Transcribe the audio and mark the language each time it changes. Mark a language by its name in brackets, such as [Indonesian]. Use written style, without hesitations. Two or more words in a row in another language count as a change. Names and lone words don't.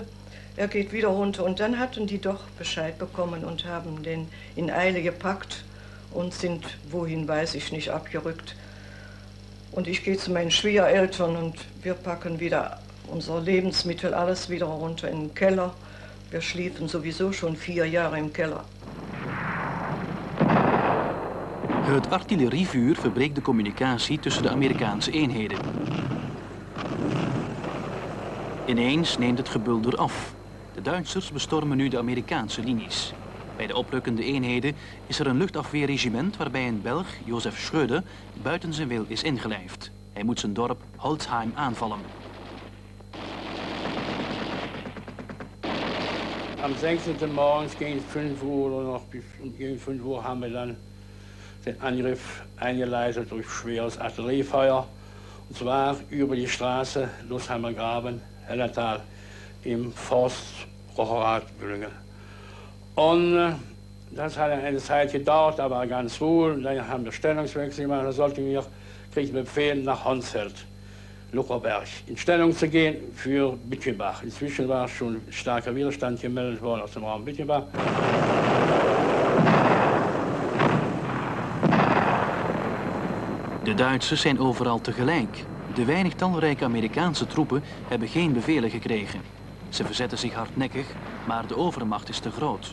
[German] Er geht wieder runter und dann hatten die doch Bescheid bekommen und haben den in Eile gepackt und sind, wohin weiß ich nicht, abgerückt. Und ich gehe zu meinen Schwiegereltern und wir packen wieder unser Lebensmittel, alles wieder runter in den Keller. Wir schliefen sowieso schon 4 Jahre im Keller. [Dutch] Het artillerievuur verbreekt de communicatie tussen de Amerikaanse eenheden. Ineens neemt het gebulder af. De Duitsers bestormen nu de Amerikaanse linies. Bij de oprukkende eenheden is er een luchtafweerregiment waarbij een Belg, Josef Schröder, buiten zijn wil is ingelijfd. Hij moet zijn dorp Holzheim aanvallen. [German] Am 16. morgens gegen 5 Uhr oder noch gegen 5 Uhr haben wir dann den Angriff eingeleitet durch schweres Artilleriefeuer. Und zwar über die Straße Lusheimer Graben, Hellertal im Forst Rocherat Bühlingen. Und Das hat eine Zeit gedauert, aber ganz wohl. Dann haben wir Stellungswechsel gemacht. Da kriegten wir Befehl nach Honsfeld, Lucherberg, in Stellung zu gehen für Bütgenbach. Inzwischen war schon starker Widerstand gemeldet worden aus dem Raum Bütgenbach. [Dutch] De Duitsers zijn overal tegelijk. De weinig talrijke Amerikaanse troepen hebben geen bevelen gekregen. Ze verzetten zich hardnekkig, maar de overmacht is te groot.